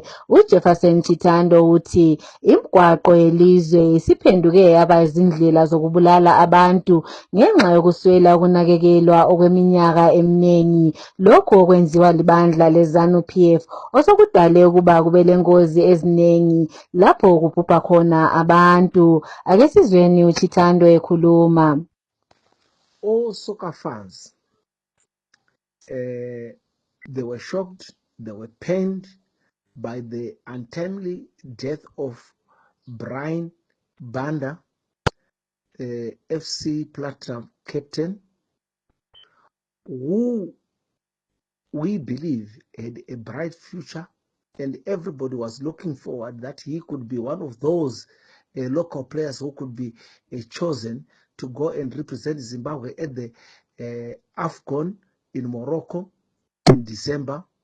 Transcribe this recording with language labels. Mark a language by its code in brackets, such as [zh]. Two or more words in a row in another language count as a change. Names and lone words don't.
[nd] uJefferson Chitando uthi imigwaqo yelizwe isiphenduke yaba izindlela zokubulala abantu ngenxa yokuswela ukunakekelwa okweminyaka eminingi. Lokhu okwenziwa libandla leZANU-PF osokudale ukuba kube lengozi eziningi lapho kubhubha khona abantu. Ake sizweni uChitando ekhuluma. [en] All soccer fans, they were shocked, they were pained by the untimely death of Brian Banda, FC Platinum captain, who we believe had a bright future, and everybody was looking forward that he could be one of those local players who could be chosen to go and represent Zimbabwe at the AFCON in Morocco in December.